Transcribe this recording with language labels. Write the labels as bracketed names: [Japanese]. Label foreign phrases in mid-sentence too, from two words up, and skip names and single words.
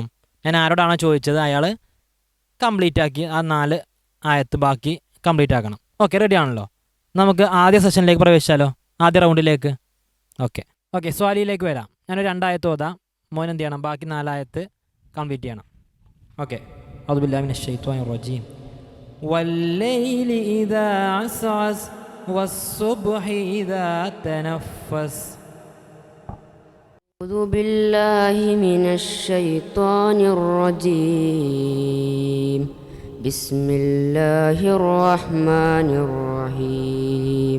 [Malayalam] ഞാൻ ആരോടാണോ ചോദിച്ചത് അയാൾ കംപ്ലീറ്റ് ആക്കി ആ 4 ആയത്ത് ബാക്കി കംപ്ലീറ്റ് ആക്കണം. ഓക്കെ, റെഡി ആണല്ലോ? നമുക്ക് ആദ്യ സെഷനിലേക്ക് പ്രവേശിച്ചാലോ, ആദ്യ റൗണ്ടിലേക്ക്. ഓക്കെ, സ്വാലിയിലേക്ക് വരാം. ഞാനൊരു 2 ആയത്ത് ഓതാം, മോൻ എന്ത് ചെയ്യണം? ബാക്കി 4 ആയത്ത് കംപ്ലീറ്റ് ചെയ്യണം. [Arabic] ഓക്കെ, أعوذ بالله من الشيطان الرجيم. والليل إذا عسعس والصبح إذا تنفس. أعوذ بالله من الشيطان الرجيم. بسم الله الرحمن الرحيم.